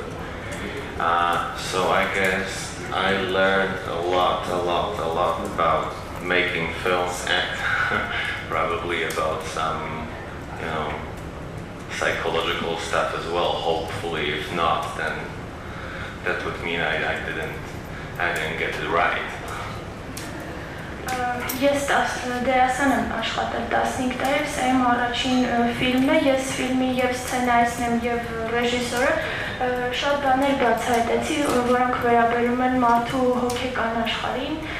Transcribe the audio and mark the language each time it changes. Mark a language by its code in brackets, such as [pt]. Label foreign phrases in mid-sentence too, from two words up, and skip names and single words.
[en] So I guess I learned a lot about making films and probably about some, psychological stuff as well. Hopefully, if not, then that would mean I didn't get it right. [hy] Ես դերասան եմ աշխատել 15 տարի, սա իմ առաջին ֆիլմն է, ես ֆիլմի և սցենարիստն եմ և ռեժիսորը, շատ բաներ բացահայտեցի, որոնք վերաբերում են մարդու հոգեկան աշխարհին,